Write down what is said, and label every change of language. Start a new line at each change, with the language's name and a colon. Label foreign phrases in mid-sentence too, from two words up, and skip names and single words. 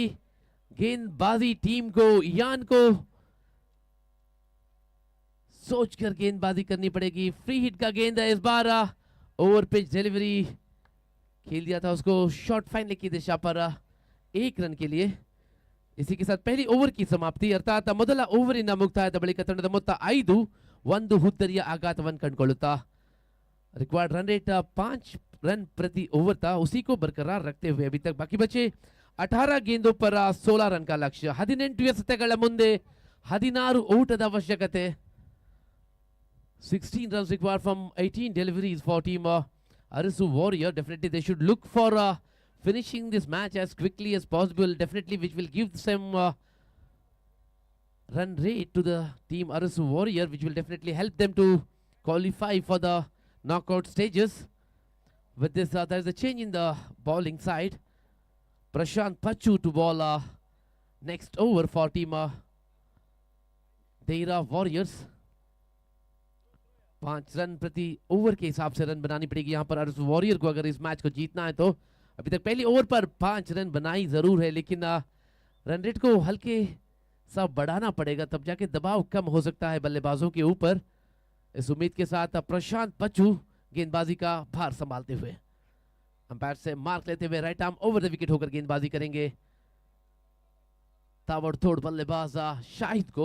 Hindi: गेंदबाजी टीम को, इयान को सोचकर गेंदबाजी करनी पड़ेगी।
English: free hit
Hindi: का गेंद है इस बार।
English: over pitch delivery
Hindi: खेल दिया था उसको
English: short final
Hindi: की दिशा पर 1 रन के लिए। इसी के साथ पहली ओवर की समाप्ति, अर्थात
Kannada: ಮೊದಲ ಓವರಿನ ಮುಕ್ತಾಯದ ಬಳಿಕ ತಂಡದ ಮೊತ್ತ 5, 1 ಹುದ್ದರಿಯ ಆಘಾತವನ್ನು ಕಂಡುಕೊಳ್ಳುತ್ತಾ
English: record run rate
Hindi: 5 रन प्रति ओवर था, उसी को बरकरार रखते हुए अभी तक बाकी बचे 18 गेंदों पर 16 रन का लक्ष्य।
Kannada: 18 ಎಸೆತಗಳ ಮುಂದೆ 16 ಓಟದ ಅವಶ್ಯಕತೆ।
English: 16 runs required from 18 deliveries for team Arasu Warrior. Definitely they should look for finishing this match as quickly as possible, definitely, which will give some run rate to the team Arasu Warrior, which will definitely help them to qualify for the knockout stages. With this, there is a change in the bowling side. Prashant Pachu to bowl next over for team Deira Warriors.
Hindi: 5 रन प्रति ओवर के हिसाब से रन बनानी पड़ेगी यहाँ पर अरसू वॉरियर को, अगर इस मैच को जीतना है तो। अभी तक पहली ओवर पर 5 रन बनाई जरूर है, लेकिन
English: run rate
Hindi: को हल्के सा बढ़ाना पड़ेगा, तब जाके दबाव कम हो सकता है बल्लेबाजों के ऊपर। इस उम्मीद के साथ प्रशांत पच्चू गेंदबाजी का भार संभालते हुए अंपायर से मार्क लेते हुए
English: right arm over the wicket
Hindi: होकर गेंदबाजी करेंगे ताबड़तोड़ बल्लेबाज शाहिद को।